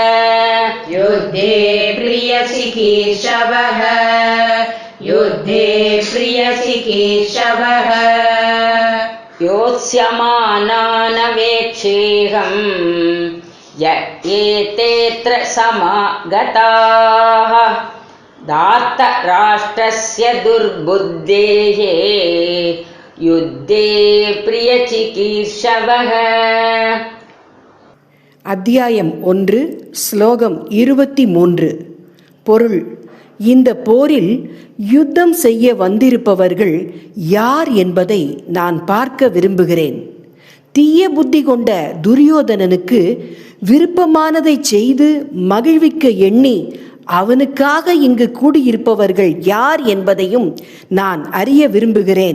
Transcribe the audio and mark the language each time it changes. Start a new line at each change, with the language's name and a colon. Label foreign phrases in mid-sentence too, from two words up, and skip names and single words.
Sanskrit: योत्स्यमानानवेक्षेऽहम् य एतेऽत्र समागताः धार्तराष्ट्रस्य दुर्बुद्धेः युद्धे प्रियचिकीर्षवः.
Tamil: அத்தியாயம் 1 ஸ்லோகம் 23. பொருள்: இந்த போரில் யுத்தம் செய்ய வந்திருப்பவர்கள் யார் என்பதை நான் பார்க்க விரும்புகிறேன். தீய புத்தி கொண்ட துரியோதனனுக்கு விருப்பமானதை செய்து மகிழ்விக்க எண்ணி அவனுக்காக இங்கு கூடியிருப்பவர்கள் யார் என்பதையும் நான் அறிய விரும்புகிறேன்.